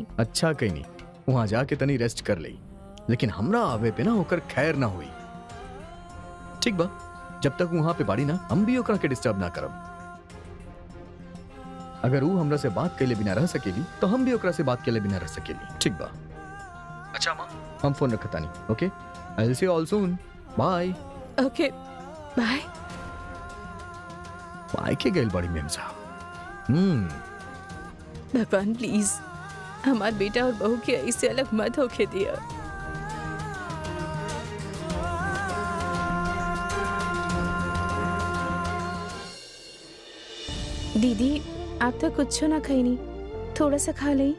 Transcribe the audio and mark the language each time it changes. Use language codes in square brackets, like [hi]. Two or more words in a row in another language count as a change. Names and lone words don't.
[bho] अच्छा कहीं नहीं, वहां जाके तनी रेस्ट कर ली, लेकिन हमरा आवे पे ना होकर खैर ना हुई। ठीक बा, जब तक वहां पे बाड़ी ना हम भी ओकरा के डिस्टर्ब ना करब। अगर वो हमरा से बात कैले बिना रह सकेली तो हम भी ओकरा से बात कैले बिना रह सकेली। ठीक बा? अच्छा माँ, हम फोन रखता नहीं। [en] OK, I will see you all soon. Bye. OK bye. [bho] बाय के गइल बड़ी मेम साहब। भगवान प्लीज हमार बेटा और बहू के ऐसे अलग मत होके दिया। दीदी आप तो कुछ ना खाई नहीं, थोड़ा सा खा ले।